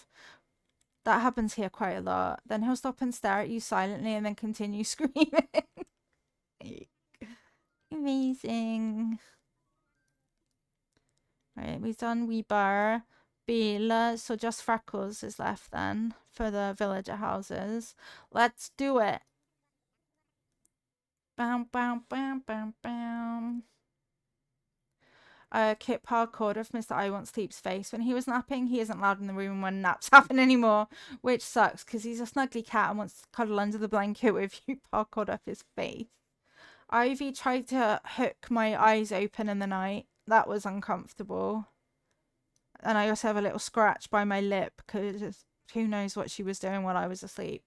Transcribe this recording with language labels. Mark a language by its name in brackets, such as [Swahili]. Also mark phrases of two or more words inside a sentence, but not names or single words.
[English] That happens here quite a lot. Then he'll stop and stare at you silently and then continue screaming. Amazing. Right, we've done Weber. Bill, so just Freckles is left then for the villager houses. Let's do it. Bam, bam, bam, bam, bam. Kit parkoured off Mr. I Want Sleep's face. When he was napping, he isn't loud in the room when naps happen anymore, which sucks because he's a snuggly cat and wants to cuddle under the blanket with you parkoured off his face. Ivy tried to hook my eyes open in the night. That was uncomfortable. And I also have a little scratch by my lip because who knows what she was doing while I was asleep.